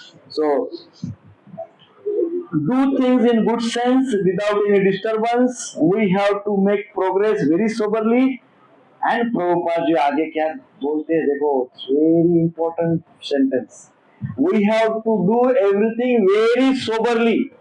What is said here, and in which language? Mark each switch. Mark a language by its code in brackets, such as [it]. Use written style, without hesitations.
[en] So do things in good sense without any disturbance. We have to make progress very soberly. [hi] And Prabhupada ji आगे क्या बोलते हैं देखो, [en] very important sentence. We have to do everything very soberly.